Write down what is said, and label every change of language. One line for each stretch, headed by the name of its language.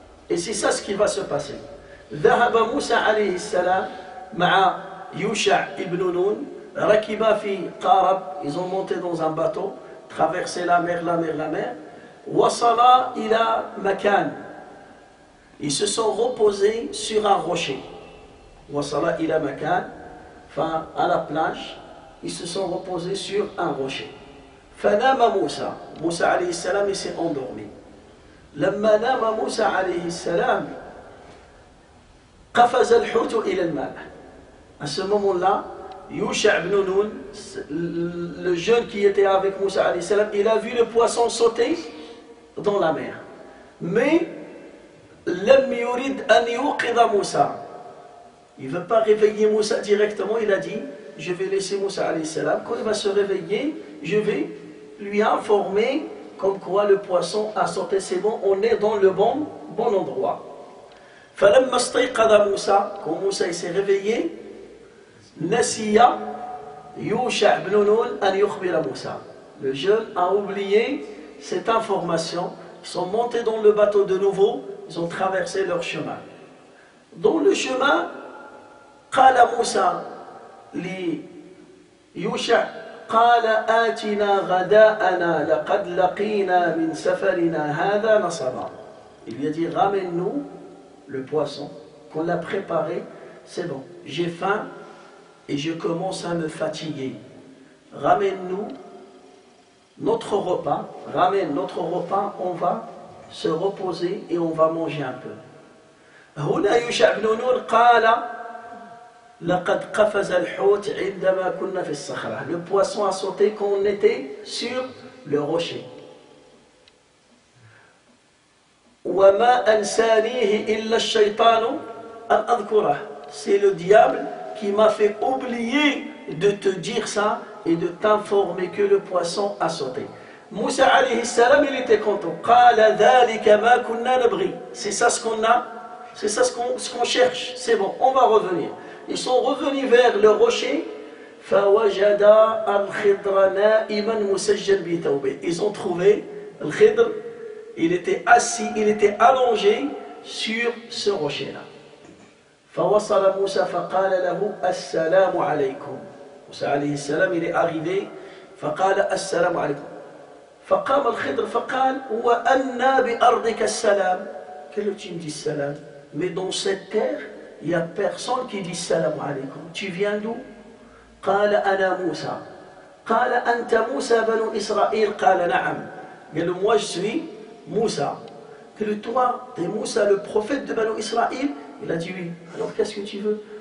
French: Et c'est ça ce qui va se passer.
Arabic: ذهب موسى عليه السلام مع يوشع
French: ibn Nun,
Arabic: rakiba fi qarab,
French: ils ont monté dans un bateau, traversé la mer,
Arabic: wasala ila makan,
French: ils se sont reposés sur un rocher.
Arabic: Wasala ila makan,
French: enfin à la plage, ils se sont reposés sur un rocher. Fanama Moussa, Moussa alayhi salam, il s'est endormi.
Arabic: لما نام موسى عليه السلام قفز الحوت إلى الماء.
French: À ce moment-là, Yusha ibn Nun, le jeune qui était avec Moussa alayhi salam, il a vu le poisson sauter dans la mer.
Arabic: Mais لم يريد أن يوقظ موسى.
French: Il ne veut pas réveiller Moussa directement. Il a dit, je vais laisser Moussa alayhi salam. Quand il va se réveiller, je vais lui informer comme quoi le poisson a sauté, c'est bon, on est dans le bon endroit.
Arabic: فلما استيقظ موسى,
French: quand Moussa s'est réveillé,
Arabic: نسي يوشع بن نون أن يخبر موسى.
French: Le jeune a oublié cette information. Ils sont montés dans le bateau de nouveau, ils ont traversé leur chemin. Dans le chemin,
Arabic: قال موسى ليوشع قال آتنا غداءنا لقد لقينا من سفرنا هذا نصبا.
French: Il lui a dit, ramène-nous le poisson qu'on a préparé, c'est bon, j'ai faim et je commence à me fatiguer. Ramène-nous notre repas, on va se reposer et on va manger un peu.
Arabic: هنا يوشع بن نون قال لقد قفز الحوت عندما كنا في الصخرة.
French: Le poisson a sauté quand on était sur le rocher.
Arabic: وما أنسانيه إلا الشيطان أن أذكره.
French: C'est le diable qui m'a fait oublier de te dire ça et de t'informer que le poisson a sauté. Moussa alayhi salam, il était content.
Arabic: قال ذلك ما كنا نبغي.
French: C'est ça ce qu'on a, c'est ça ce qu'on cherche. C'est bon, on va revenir. Ils sont revenus vers le rocher.
Arabic: فوجدا الخضر نائما مسجل بثوبه.
French: Ils ont trouvé le Khidr. Il était assis, il était allongé sur ce rocher-là.
Arabic: فوصل موسى فقال له السلام عليكم.
French: موسى عليه السلام il est arrivé.
Arabic: فقال السلام عليكم. فقام الخضر فقال وأنى بأرضك السلام.
French: Quel est le dit salam? Mais dans cette terre, il n'y a personne qui dit salam alaykum. Tu viens d'où?
Arabic: قال أنا موسى. قال أنت موسى بنو إسرائيل. قال نعم. قال له
French: moi je suis Moussa. Que le toi, t'es Moussa, le prophète de Banu Israël? Il a dit oui. Alors qu'est-ce que tu veux?